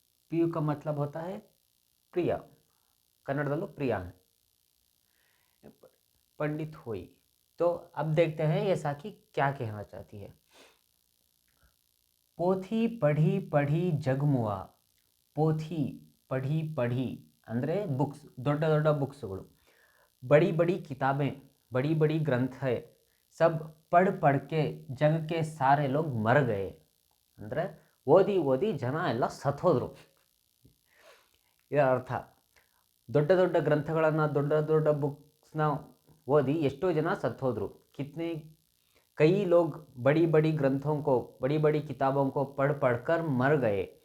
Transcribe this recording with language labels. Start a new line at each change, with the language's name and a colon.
Hindi: पीव का मतलब होता है प्रिय. कन्नड़दಲ್ಲೂ प्रिय है. पंडित हुई. तो अब देखते हैं ये साखी क्या कहना चाहती है. ಪೋಥಿ ಪಢಿ ಪಢಿ ಜಗಮುವ.
Kannada: ಪೋಥಿ ಪಢಿ ಪಢಿ ಅಂದರೆ ಬುಕ್ಸ್, ದೊಡ್ಡ ದೊಡ್ಡ ಬುಕ್ಸ್ಗಳು.
Hindi: ಬಡಿ ಬಡಿ ಕಿತಾಬೆ, ಬಡಿ ಬಡಿ ಗ್ರಂಥ है, सब पढ़ पढ़ के जग के सारे लोग मर गए.
Kannada: ಅಂದರೆ ಓದಿ ಓದಿ ಜನ ಎಲ್ಲ ಸತ್ತೋದ್ರು. ಇದರ ಅರ್ಥ ದೊಡ್ಡ ದೊಡ್ಡ ಗ್ರಂಥಗಳನ್ನು, ದೊಡ್ಡ ದೊಡ್ಡ ಬುಕ್ಸ್ನ ಓದಿ ಎಷ್ಟೋ ಜನ ಸತ್ತೋದ್ರು.
Hindi: कितने कई लोग बड़ी बड़ी ग्रंथों को, बड़ी बड़ी किताबों को पढ़ पढ़ कर मर गए.